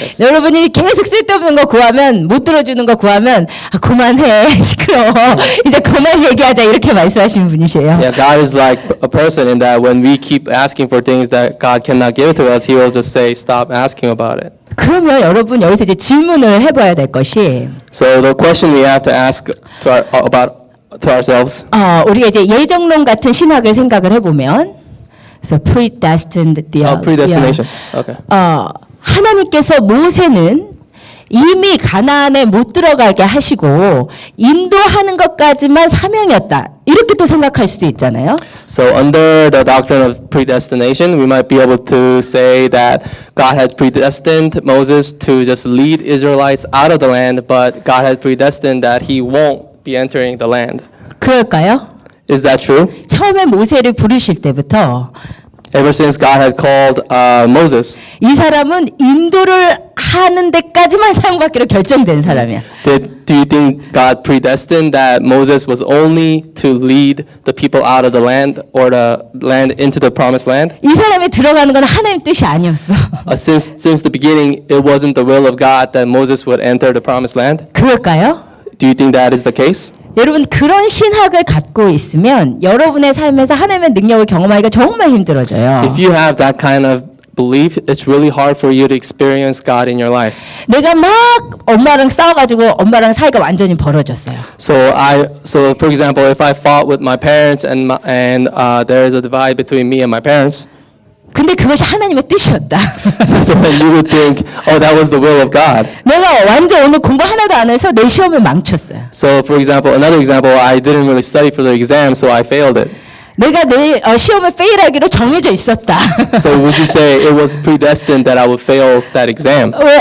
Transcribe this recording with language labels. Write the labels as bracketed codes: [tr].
[ko] 여러분이 계속 쓸데없는 거 구하면 못 들어주는 거 구하면 그만해 시끄러워 이제 그만 얘기하자 이렇게 말씀하시는 분이세요. [en] Yeah, God is like a person in that when we keep asking for things that God cannot give to us, He will just say, stop asking about it. [ko] 그러면 여러분 여기서 이제 질문을 해봐야 될 것이 [en] So the question we have to ask to ourselves. [ko] 우리가 이제 예정론 같은 신학을 생각을 해보면 그래서 predestined [en] Predestination. Okay. [ko] 하나님께서 모세는 이미 가나안에 못 들어가게 하시고 인도하는 것까지만 사명이었다. 이렇게 또 생각할 수도 있잖아요. [en] So under the doctrine of predestination, we might be able to say that God had predestined Moses to just lead Israelites out of the land, but God had predestined that he won't be entering the land. [ko] 그럴까요? [en] Is that true? [ko] 처음에 모세를 부르실 때부터 [en] Ever since God had called Moses, [ko] 이 사람은 인도를 하는 데까지만 사용받기로 결정된 사람이야. [en] do you think God predestined that Moses was only to lead the people out of the land or the land into the promised land? [ko] 이 사람이 들어가는 건 하나님 뜻이 아니었어. [en] Since the beginning, it wasn't the will of God that Moses would enter the promised land. [ko] 그럴까요? [en] Do you think that is the case? [ko] 여러분 그런 신학을 갖고 있으면 여러분의 삶에서 하나님의 능력을 경험하기가 정말 힘들어져요. [en] If you have that kind of belief, it's really hard for you to experience God in your life. [ko] 내가 막 엄마랑 싸워가지고 엄마랑 사이가 완전히 벌어졌어요. [en] So for example, if I fought with my parents and there is a divide between me and my parents, [ko] 근데 그것이 하나님의 뜻이었다. [en] so then you would think, oh, that was the will of God. [ko] 내가 완전 오늘 공부 하나도 안 해서 내 시험을 망쳤어요. [en] So for example, another example, I didn't really study for the exam, so I failed it. [ko] 내가 내 시험을 페일하기로 정해져 있었다. [en] So would you say it was predestined that I would fail that exam?